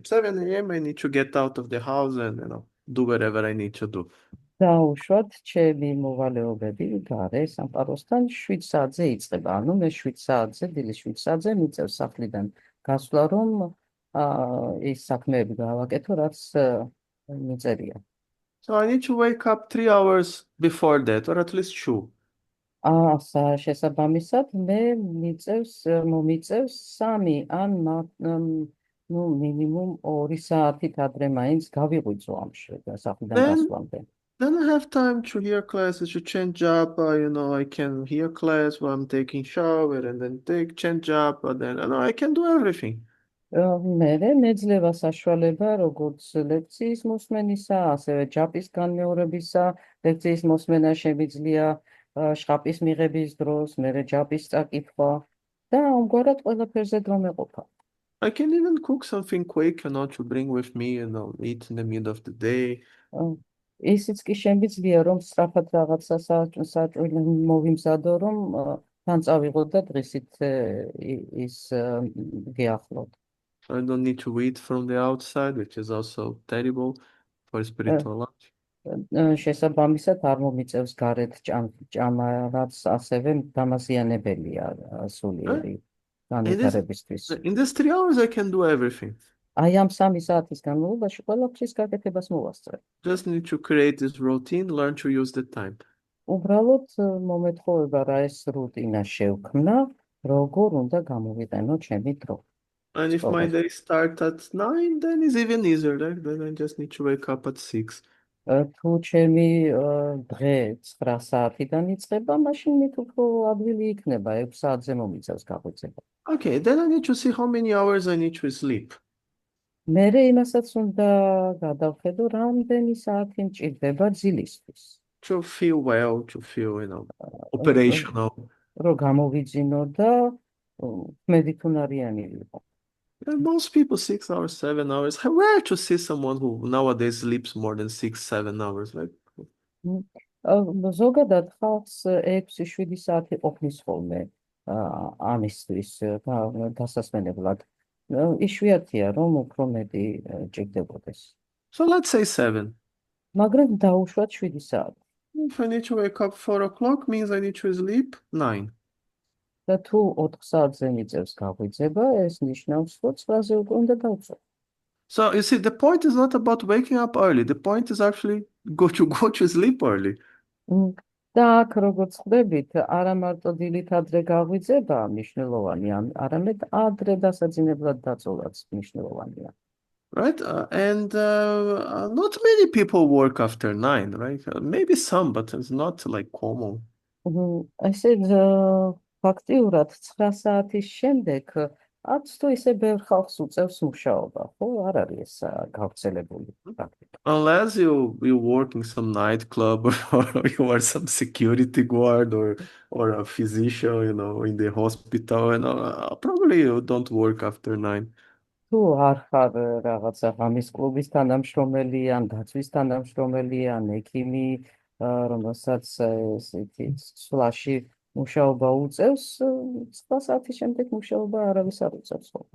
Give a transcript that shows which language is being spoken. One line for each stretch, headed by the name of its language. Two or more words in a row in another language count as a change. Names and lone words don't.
English: 7 a.m. I need to get out of the house and, do whatever I need to do.
Georgian: დაუშვათ ჩემი მოვალეობები გარე სამყაროსთან 7 საათზე იწყება. ანუ მე 7 საათზე, დილის 7 საათზე მიწევს სახლიდან გასვლა, რომ ის საქმეები გავაკეთო, რაც მიწერია.
English: So I need to wake up 3 hours before that, or at least 2.
Georgian: შესაბამისად მე მომიწევს 3 ან მინიმუმ 2 საათით ადრე მაინც გავიღვიძო ამ სახლიდან გასვლამდე.
English: Then I have time to hear classes, to change up, I can hear class while I'm taking shower and then change up, and then I can do everything.
Georgian: მერე მეძლევა საშუალება როგორც ლექციის მოსმენისა, ასევე ჯაპის განმეორებისა, ლექციის მოსმენა შემიძლია შხაპის მიღების დროს, მერე ჯაპის წაკითხვა და ამგვარად ყველაფერზე დრო მეყოფა.
English: I can even cook something quick, to bring with me, eat in the middle of the day.
Georgian: ისიც კი შემიძლია, რომ სწრაფად რაღაცა საჭველი მოვიმზადო, რომ თან წავიღო და დღისით ის გეახლოთ.
English: I don't need to eat from the outside, which is also terrible for spiritual life.
Georgian: შესაბამისად არ მომიწევს გარეთ ჭამა, რაც ასევე დამაზიანებელია სულიერი განვითარებისთვის.
English: In these 3 hours I can do everything.
Georgian: აი ამ 3 საათის განმავლობაში ყველაფრის გაკეთებას მოვასწრებ.
English: Just need to create this routine, learn to use the time.
Georgian: უბრალოდ მომეთხოვება რა ეს რუტინა შევქმნა, როგორ უნდა გამოვიყენო ჩემი დრო.
English: And if my day starts at 9, then it's even easier. Then I just need to wake up at 6.
Georgian: თუ ჩემი დღე 9 საათიდან იწყება, მაშინ მით უფრო ადვილი იქნება, 6 საათზე მომიწევს გაღვიძება.
English: Okay, then I need to see how many hours I need to sleep.
Georgian: მერე იმასაც უნდა გადავხედო, რამდენი საათი მჭირდება ძილისთვის.
English: To feel well, to feel, operational.
Georgian: რომ გამოვიძინო და მედიცინარიანი ვიყო.
English: And most people 6 hours, 7 hours. Where to see someone who nowadays sleeps more than 6-7 hours?
Georgian: ზოგადად ხალხს 6-7 საათი ყოფნის ხოლმე ამისთვის დასასვენებლად. იშვიათია რომ უფრო მეტი ჭირდებოდეს.
English: So let's say 7.
Georgian: მაგრამ დაუშვათ 7 საათი.
English: If I need to wake up 4 o'clock, means I need to sleep 9.
Georgian: და თუ 4 საათზე მიწევს გაღვიძება, ეს ნიშნავს, რომ 9-ზე უკვე უნდა დავწო.
English: So you see, the point is not about waking up early. The point is actually go to sleep early.
Georgian: მ, და აქ როგორც ხვდებით, არა მარტო დილით ადრე გაღვიძება მნიშვნელოვანია, არამედ ადრე დასაძინებლად დაწოლაც მნიშვნელოვანია.
English: Right? And not many people work after 9, right? Maybe some, but it's not like common.
Georgian: ესე ფაქტიურად 9 საათის შემდეგ არც თუ ისე ბევრ ხალხს უწევს მუშაობა, ხო? არ არის ეს გავრცელებული პრაქტიკა.
English: Unless you work in some nightclub or you are some security guard or a physician, in the hospital, and probably you don't work after 9.
Georgian: თუ არ ხარ რაღაცა ღამის კლუბის თანამშრომელი ან დაცვის თანამშრომელი ან ექიმი, რომელსაც ესეთი სვლაში მუშაობა უწევს, 9 საათის შემდეგ მუშაობა არავის არ უწევს ხოლმე.